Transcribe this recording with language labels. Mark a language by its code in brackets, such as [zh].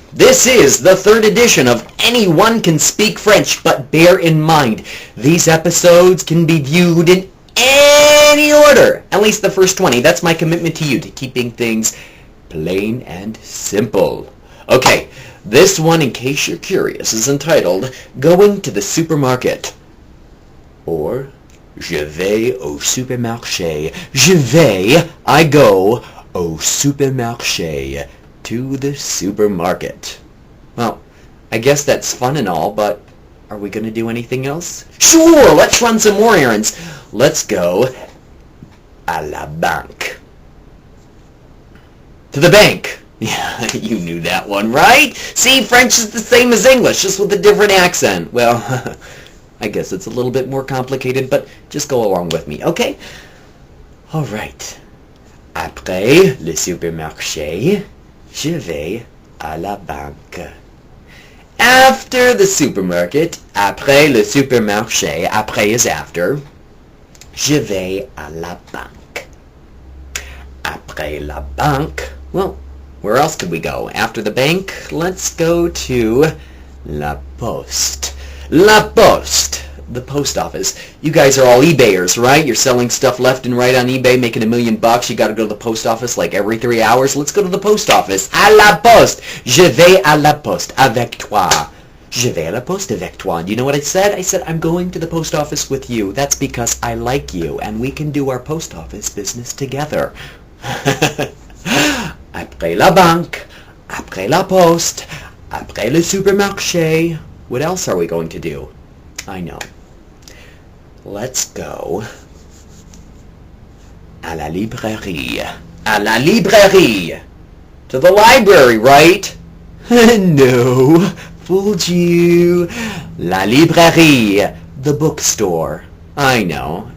[en] This is the third edition of Anyone Can Speak French, but bear in mind, these episodes can be viewed in any order. At least the first 20. That's my commitment to you, to keeping things plain and simple. Okay, this one, in case you're curious, is entitled Going to the Supermarket. [fr] Or, Je vais au supermarché. Je vais, I go, au supermarché. [en] To the supermarket. Well, I guess that's fun and all, but are we going to do anything else? Sure, let's run some more errands. Let's go à la banque. To the bank. Yeah, you knew that one, right? See, French is the same as English, just with a different accent. Well, I guess it's a little bit more complicated, but just go along with me, okay? All right. [fr] Après le supermarché, je vais à la banque. After the supermarket, après le supermarché, après is after, je vais à la banque. [en] Après la banque, well, where else could we go? After the bank, let's go to la poste. La poste, the post office. You guys are all eBayers, right? You're selling stuff left and right on eBay, making $1 million. You got to go to the post office like every 3 hours. Let's go to the post office. [fr] À la poste. Je vais à la poste avec toi. Je vais à la poste avec toi. [en] Do you know what I said? I said I'm going to the post office with you. That's because I like you, and we can do our post office business together. [fr] Après la banque, après la poste, après le supermarché. [en] What else are we going to do? I know. Let's go à la librairie. À la librairie. To the library, right? No, fooled you. La librairie, the bookstore. I know.